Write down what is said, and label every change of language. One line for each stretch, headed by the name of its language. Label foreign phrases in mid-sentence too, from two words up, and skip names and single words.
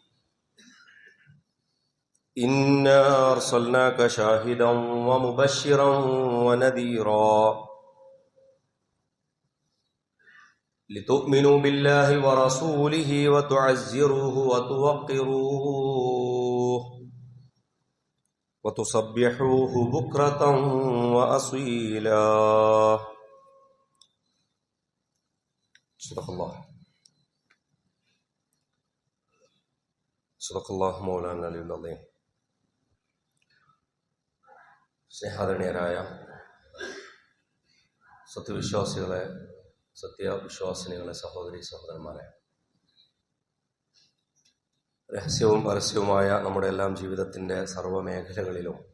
Arabic: إنا أرسلناك شاهدا ومبشرا ونذيرا لتؤمنوا بالله ورسوله وتعزروه وتوقروه وتصبحوه بكرة وأصيلا. صدق الله مولانا العظيم.
Malayalam: സ്നേഹാദരണീയരായ സത്യവിശ്വാസികളെ, സത്യവിശ്വാസിനികളെ, സഹോദരി സഹോദരന്മാരെ, രഹസ്യവും പരസ്യവുമായ നമ്മുടെ എല്ലാം ജീവിതത്തിൻ്റെ സർവ്വമേഖലകളിലും